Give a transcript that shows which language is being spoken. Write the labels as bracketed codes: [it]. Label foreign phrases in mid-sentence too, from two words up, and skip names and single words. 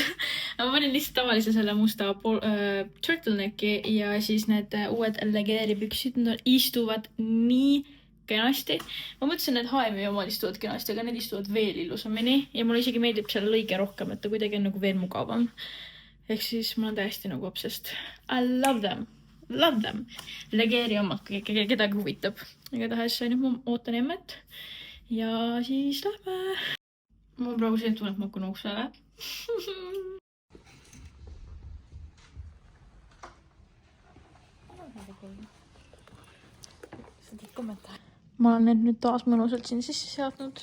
[et] Ma panin lihtsalt tavalise selle musta turtlenecki ja siis need uued legeeripüksid, need istuvad nii kenasti. Ma mõtlesin, et H&M omad istuvad kenasti, aga need istuvad veel illusamini ja mulle isegi meeldib selle lõige rohkem, et ta kuidagi on nagu veel mugavam. Ehk siis ma olen täiesti nagu obsessed. [en] I love them. Love them. [et] Legeeri omad, kedagi huvitab. Igatahes nüüd ma ootan emmet. Ja siis lähme. Ma praegu siin tunnen, et ma hakkan uksele. Ma olen nüüd taas mõnusalt siin sisse seadnud.